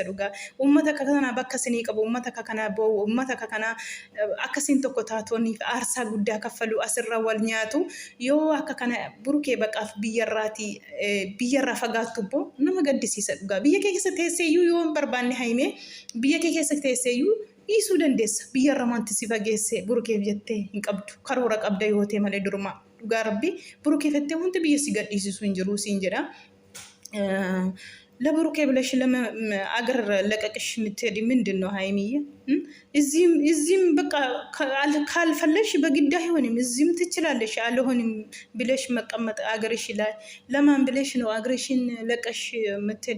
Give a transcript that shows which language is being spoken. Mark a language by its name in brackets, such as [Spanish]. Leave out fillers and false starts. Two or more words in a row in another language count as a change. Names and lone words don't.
[Oromo] Dhugaa uummata akka kanaa bakka sinii qabu, uummata akka kanaa boo'u, uummata akka kanaa akkasiin tokko taatoniif aarsaa guddaa kaffalu asirra wal nyaatu yoo akka kana burukee baqaaf biyyarraa fagaattu boo nama gaddisiisa. Dhugaa biyya kee keessa teesseeyyuu yoo hin barbaanne haymee biyya kee keessa teesseeyyuu dhiisuu dandeessa. Biyyarra wanti si fageesse burukeef jettee hin qabdu. Karoora qabda yoo ta'e malee duruma. Dhugaa rabbi burukeeffattee wanti biyya si gadhiisisu hin jiru siin jedha. [Amharic] ለብሩኬ ብለሽ አገር ለቀቅሽ የምትሄድ ምንድን ነው ሀይሚዬ? እዚህም በቃ ካልፈለሽ በግድ አይሆንም። እዚህም ትችላለሽ። አልሆንም ብለሽ መቀመጥ አገርሽ ላይ ለማን ብለሽ ነው አገርሽን ለቀሽ የምትሄድ?